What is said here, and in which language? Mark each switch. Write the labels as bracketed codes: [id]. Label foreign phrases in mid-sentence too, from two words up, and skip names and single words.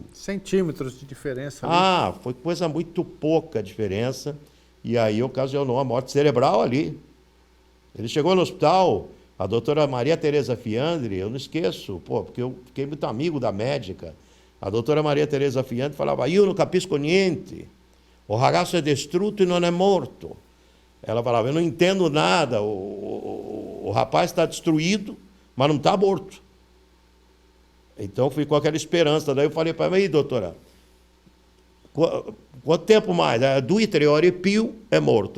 [pt] Centímetros de diferença ali. Ah, foi coisa muito pouca diferença. E aí ocasionou a morte cerebral ali. Ele chegou no hospital... A doutora Maria Tereza Fiandre, eu não esqueço, porque eu fiquei muito amigo da médica. A doutora Maria Tereza Fiandre falava, [it] io non capisco niente, o ragazzo [pt] é destruto e não é morto. Ela falava, eu não entendo nada, o rapaz está destruído, mas não está morto. Então ficou aquela esperança. Daí eu falei para ela, aí doutora, quanto tempo mais? 2, 3 horas e [it] pio é morto.